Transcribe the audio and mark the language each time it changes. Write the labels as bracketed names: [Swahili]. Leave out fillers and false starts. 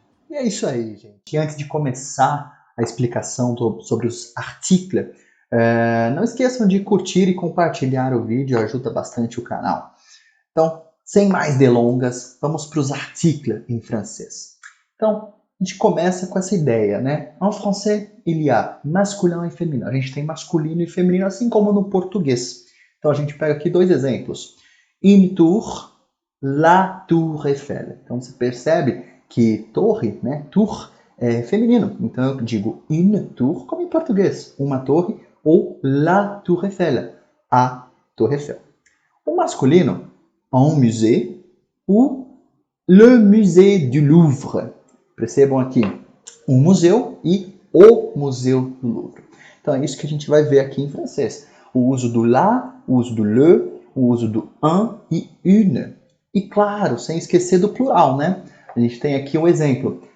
[Portuguese] E é isso aí, gente. E antes de começar a explicação sobre os articles, não esqueçam de curtir e compartilhar o vídeo, ajuda bastante o canal. Então, sem mais delongas, vamos para os articles em francês. Então, a gente começa com essa ideia, né? [French] En français, il y a masculin e féminin. [Portuguese] A gente tem masculino e feminino, assim como no português. Então, a gente pega aqui dois exemplos. [French] Une tour, la tour Eiffel. [Portuguese] Então, você percebe que torre, né? Tour é feminino. Então, eu digo [French] une tour, [Portuguese] como em português. Uma torre ou [French] la tour Eiffel. [Portuguese] A Torre Eiffel. O masculino, [French] un musée ou le musée du Louvre. [Portuguese] Percebam aqui, um museu e o Museu do Louvre. Então é isso que a gente vai ver aqui em francês. O uso do la, o uso do le, o uso do un e une. E claro, sem esquecer do plural, né? A gente tem aqui um exemplo.